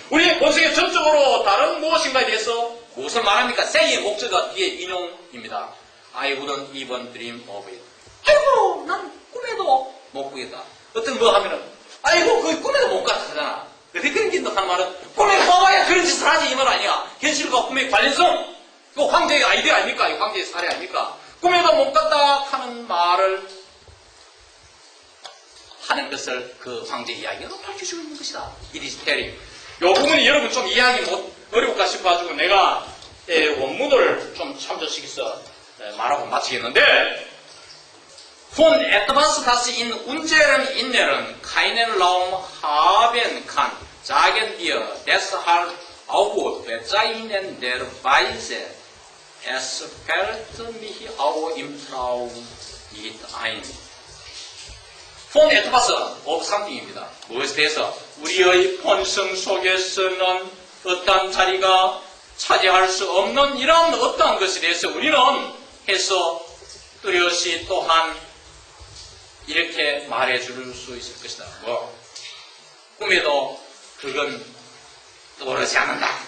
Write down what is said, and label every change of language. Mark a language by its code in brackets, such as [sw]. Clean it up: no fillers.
[ko] 우리의 본성에 전적으로 다른 무엇인가에 대해서 무엇을 말합니까? say의 목적어가 뒤에 인용입니다. [en] I wouldn't even dream of it. [ko] 아이고, 난 꿈에도 못 꾸겠다. 어떤 뭐 하면은, 아이고, 그 꿈에도 못 갔다 하잖아. 근데 그런 게 하는 말은, 꿈에 봐봐야 그런 짓을 하지, 이 말 아니야. 현실과 꿈의 관련성. 그 황제의 아이디어 아닙니까? 이 황제의 사례 아닙니까? 꿈에도 못 갔다 하는 말을 하는 것을 그 황제 이야기로 밝혀주고 있는 것이다. [en] It is telling. [ko] 이 부분이 여러분 좀 이해하기 어려울까 싶어가지고 내가 원문을 좀 참조시켜서 말하고 마치겠는데 [de] Von etwas, das in unserem Inneren keinen Raum haben kann, sagen wir deshalb auch bezeichnen der Weise. Es fällt mich auch im Traum nicht ein. Von etwas [en] of something입니다. [ko] 무엇에 대해서? 우리의 본성 속에서는 어떤 자리가 차지할 수 없는 이런 어떠한 것에 대해서 우리는 해서 뚜렷이 또한 이렇게 말해줄 수 있을 것이다. 뭐 꿈에도 그건 떠오르지 않는다.